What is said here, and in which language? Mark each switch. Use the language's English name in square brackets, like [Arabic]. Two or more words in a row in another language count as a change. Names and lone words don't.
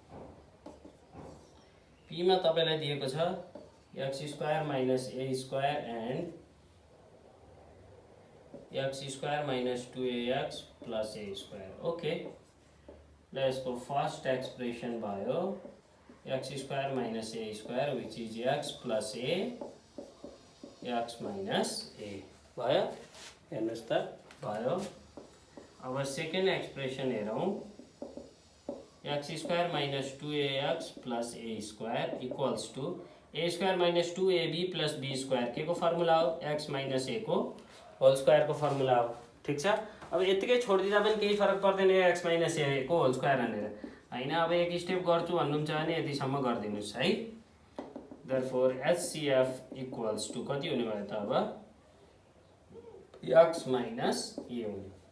[Nepali] पीमा तपाईँलाई दिएको छ [English] x square minus a square and x square minus 2ax plus a square. ओके, [Nepali] ल यसको [English] first expression भयो x square minus a square which is x plus a x minus a भयो। [Nepali] हेर्नुहोस् त भयो। अब [English] second expression [Nepali] हेरौँ, [English] x square minus 2ax plus a square equals to a square minus 2ab plus b square [Nepali] के को फर्मुला हो, [English] x minus a को whole square [Nepali] को फर्मुला हो। ठिक छ, अब यतिकै छोडिदिँदा पनि केही फरक पर्दैन [English] एक्स माइनस ए को होल स्क्वायर [Nepali] भनेर होइन। अब एक स्टेप गर्छु भन्नुहुन्छ भने यतिसम्म गरिदिनुहोस् है। [English] देयरफोर एचसीएफ इक्वल्स टू [Nepali] कति हुने भयो त अब, [English] एक्स माइनस ए [Nepali] हुने।